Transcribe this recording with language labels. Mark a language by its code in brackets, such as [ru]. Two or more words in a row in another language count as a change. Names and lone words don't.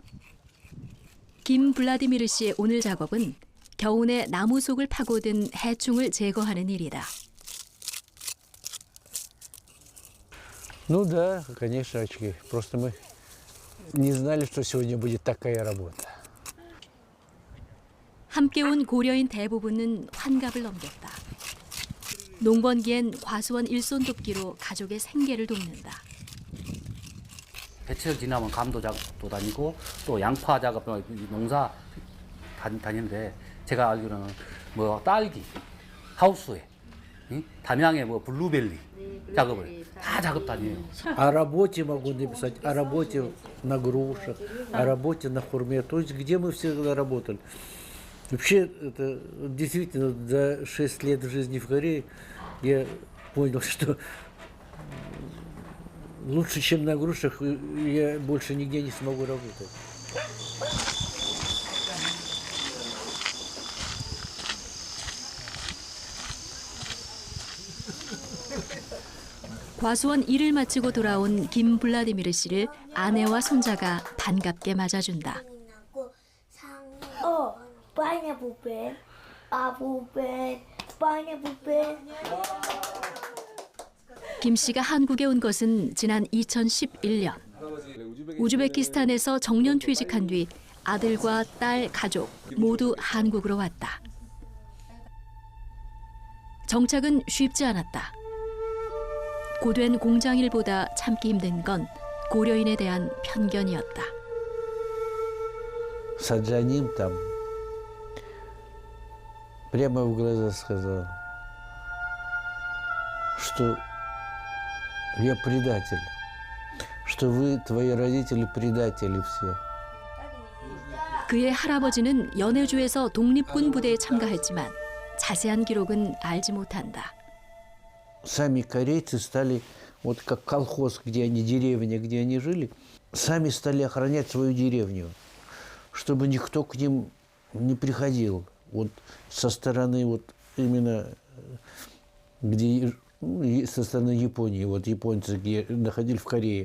[ko] 김 블라디미르 씨의 오늘 작업은 겨우내 나무 속을 파고든 해충을 제거하는 일이다. [ru] Ну да, конечно, очки. Просто мы не знали, что сегодня будет такая работа. [ko] 함께 온 고려인 대부분은 환갑을 넘겼다. 농번기엔 과수원 일손 돕기로 가족의 생계를 돕는다. 배철 지나면 감도 작업도 다니고 또 양파 작업, 농사 다니는데 제가 알기로는 뭐 딸기, 하우스에, 담양에 뭐 블루벨리 작업을 다 작업 다녀요. [ru] О работе могу написать, о работе на грушах, о работе на хурме. То есть где мы всегда работали. Вообще, это действительно за 6 лет жизни в Корее я понял, что лучше, чем на грушах, я больше нигде не смогу работать. [ko] 과수원 일을 마치고 돌아온 김 블라디미르 씨를 아내와 손자가 반갑게 맞아준다. [ru] Баня бубен, а бубен, баня бубен. [ko] 김 씨가 한국에 온 것은 지난 2011년. 우즈베키스탄에서 정년 퇴직한 뒤 아들과 딸, 가족 모두 한국으로 왔다. 정착은 쉽지 않았다. 고된 공장일보다 참기 힘든 건 고려인에 대한 편견이었다. [ru] Саджаним там прямо в глаза сказал, что я предатель, что вы, твои родители, предатели все. [ko] 그의 할아버지는 연해주에서 독립군 부대에 참가했지만 자세한 기록은 알지 못한다. [ru] Сами корейцы стали, вот как колхоз, где они, деревня, где они жили, сами стали охранять свою деревню, чтобы никто к ним не приходил. Вот со стороны, вот именно, где, со стороны Японии, вот японцы, где находили в Корее.